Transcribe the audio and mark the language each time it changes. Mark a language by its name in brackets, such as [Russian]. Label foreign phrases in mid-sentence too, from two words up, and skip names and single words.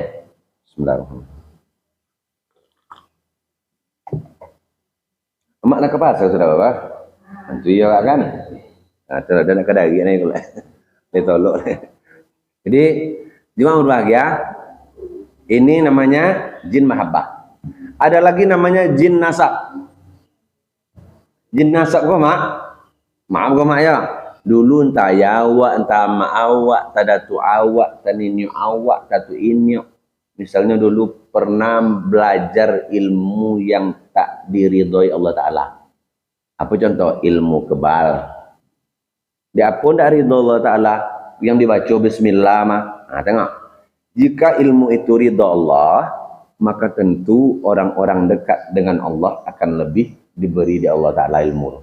[Malay] Bismillahirrahmanirrahim. Mak nak ke pasar sudah apa? Nanti ya kan? Nah, terus ada nak kedari ni pula. Dia tolok. Jadi, jemaah berbahagia. Ini namanya jin mahabbah. Ada lagi namanya jin nasab. Jin nasab kau mak? Maaf kau mak ya. Dulu entah ya awak, entah mak awak, entah datu awak, entah nini awak, datu ini. Misalnya dulu pernah belajar ilmu yang tak diridhoi Allah Ta'ala. Apa contoh? Ilmu kebal. Dia pun tak ridho Allah Ta'ala. Yang dibaca bismillah mah. Nah, tengok. Jika ilmu itu ridho Allah, maka tentu orang-orang dekat dengan Allah akan lebih diberi di Allah Ta'ala ilmu.